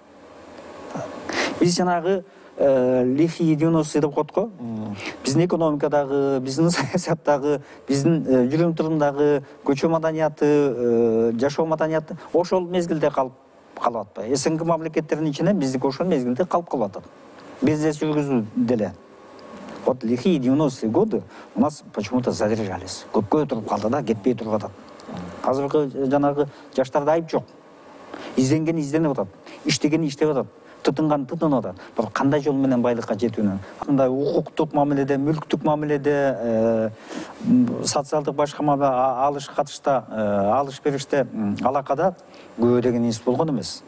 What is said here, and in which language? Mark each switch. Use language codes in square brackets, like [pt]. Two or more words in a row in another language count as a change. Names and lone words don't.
[ky] Биз жанагы лихие 90 деп коет го. Биздин экономикадагы, биздин саясаттагы, биздин жүрүм турумдагы көчө маданияты, жашоо маданияты ошол мезгилде калып атпайбы. СНГ мамлекеттеринин ичинен биздики ошол мезгилде калып калып атат. Бизнес жүргүзүү деле. [ru] Вот лихие 90-е годы у нас почему-то задержались. [ky] Көпкө туруп калды да, кетпей туруп атат. Азыркы жанагы жаштарда айып жок. Изденгени изденип атат, иштегени иштеп атат, тытынган тытынып атат. Бирок кандай жол менен байлыкка жетүүнү, кандай укуктук мамиледе, мүлктүк мамиледе, социалдык башка алыш катышта, алыш бериште, алакада көбө деген институт болгон эмес.